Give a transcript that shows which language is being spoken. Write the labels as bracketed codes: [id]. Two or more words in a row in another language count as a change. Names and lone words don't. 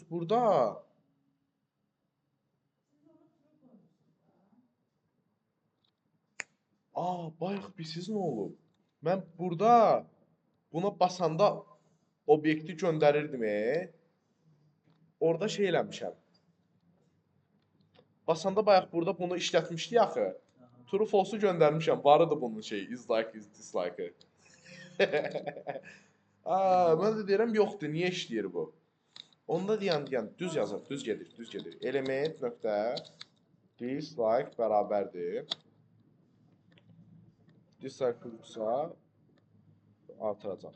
[az] Burada bayaq bilsiz nə olub? Mən burada buna basanda obyekti göndərirdim. Orada şey eləmişəm. Basanda bayaq burada bunu işlətmişdik axı. [en] True false-u göndərmişəm. [az] Varıdı bunun şeyi, [en] is like, is dislike-ı. [az] Mən də deyirəm, yoxdur, niyə işləyir bu? Onda deyən, düz yazır, düz gedir. Element nöqtə dislike bərabərdir. Dislike olursa artıracaq.